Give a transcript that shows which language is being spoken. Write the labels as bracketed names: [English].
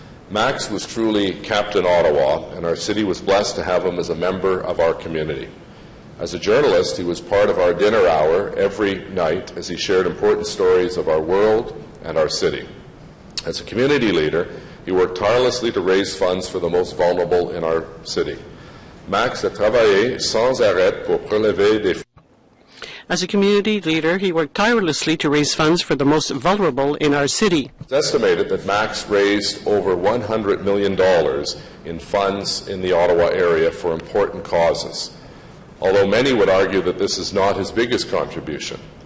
[English] Max was truly Captain Ottawa, and our city was blessed to have him as a member of our community. As a journalist, he was part of our dinner hour every night as he shared important stories of our world and our city. As a community leader, he worked tirelessly to raise funds for the most vulnerable in our city. [French] Max a travaillé sans arrêt pour prélever des. [English] As a community leader, he worked tirelessly to raise funds for the most vulnerable in our city. It's estimated that Max raised over $100 million in funds in the Ottawa area for important causes, although many would argue that this is not his biggest contribution.